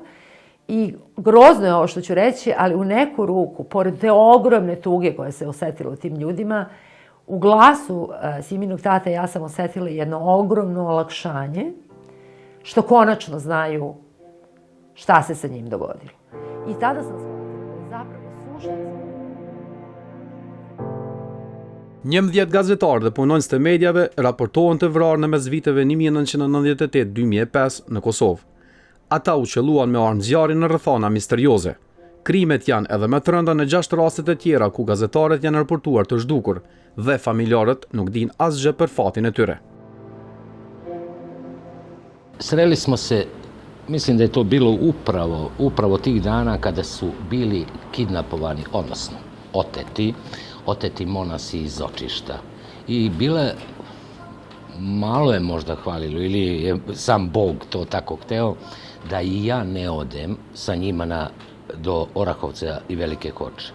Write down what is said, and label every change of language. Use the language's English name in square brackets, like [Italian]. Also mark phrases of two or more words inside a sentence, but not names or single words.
[Serbian] I grozno je ovo što ću reći, ali u neku ruku, pored te ogromne tuge koja se osetila u tim ljudima, u glasu Siminog tate ja sam osetila jedno ogromno olakšanje, što konačno znaju šta se sa njim dogodilo. I tada sam shvatila zapravo suštinski. [Albanian] 11 gazetarë dhe punonjës të medjave raportohen të vrarë në mes viteve 1998-2005 në Kosovë. Ata u qelluan me armë zjarri në rrethana misterioze. Krimet janë edhe më të rënda në 6 rastet e tjera ku gazetarët janë raportuar të zhdukur dhe familjarët nuk din asgjë për fatin e tyre. [Serbian] Sreli smo se, mislim da je to bilo upravo tih dana kada su bili kidnapovani, odnosno oteti monasi iz Očišta. I bile, malo je možda hvalilo, ili je sam Bog to tako hteo, da i ja ne odem sa njima do Orahovca i Velike Koče.